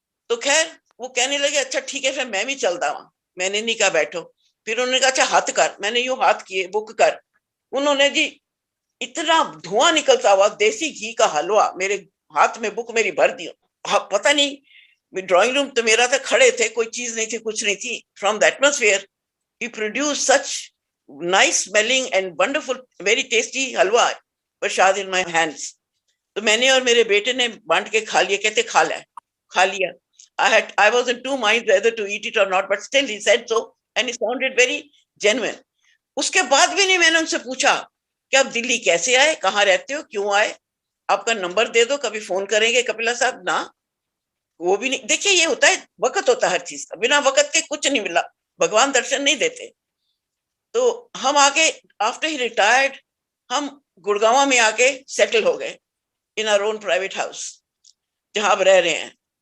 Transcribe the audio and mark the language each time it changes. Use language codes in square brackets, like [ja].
[hi] तो खैर वो कहने लगे अच्छा ठीक है फिर मैं भी चलता हूँ. मैंने नहीं कहा बैठो. फिर उन्होंने कहा अच्छा हाथ कर. मैंने यूं हाथ किए बुक कर. उन्होंने जी इतना धुआं निकलता हुआ देसी घी का हलवा मेरे हाथ में बुक मेरी भर दी. पता नहीं, ड्राइंग रूम तो मेरा था, खड़े थे, कोई चीज नहीं थी, कुछ नहीं थी. [en] From the atmosphere he produced such nice smelling and wonderful very tasty halwa prasad in my hands. [hi] तो मैंने और मेरे बेटे ने बांट के खा लिया. कहते खा लिया. [en] I was in two minds whether to eat it or not, but still he said so and he sounded very genuine. [hi] उसके बाद भी नहीं मैंने उनसे पूछा कि आप दिल्ली कैसे आए, कहाँ रहते हो, क्यों आए, आपका नंबर दे दो, कभी फोन करेंगे कपिला साहब. ना, वो भी नहीं. देखिए ये होता है, वक्त होता है हर चीज का, बिना वक्त के कुछ नहीं मिला, भगवान दर्शन नहीं देते. तो हम आके आफ्टर ही रिटायर्ड हम गुड़गांव में आके सेटल हो गए [en] in our own private house [hi] जहां अब रह रहे हैं.